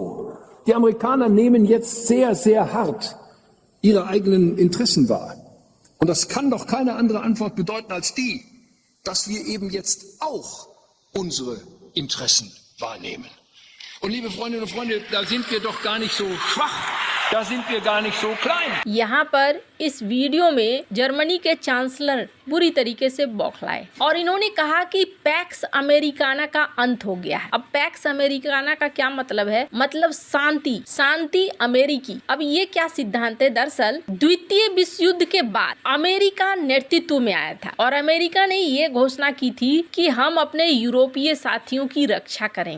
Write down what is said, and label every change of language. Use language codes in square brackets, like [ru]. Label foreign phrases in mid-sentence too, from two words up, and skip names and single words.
[de] Die Amerikaner nehmen jetzt sehr, sehr hart ihre eigenen Interessen wahr. Und das kann doch keine andere Antwort bedeuten als die, dass wir eben jetzt auch unsere Interessen wahrnehmen. Und liebe Freundinnen und Freunde, da sind wir doch gar nicht so schwach. Da sind wir gar nicht so klein. [hi] यहाँ पर इस वीडियो में जर्मनी के चांसलर बुरी तरीके से बौखलाए और इन्होंने कहा कि पैक्स अमेरिकाना का अंत हो गया है। अब पैक्स अमेरिकाना का क्या मतलब है? मतलब शांति अमेरिकी। अब ये क्या सिद्धांत है? दरअसल द्वितीय विश्व युद्ध के बाद अमेरिका नेतृत्व में आया था और अमेरिका ने ये घोषणा की थी कि हम अपने यूरोपीय साथियों की रक्षा करेंगे।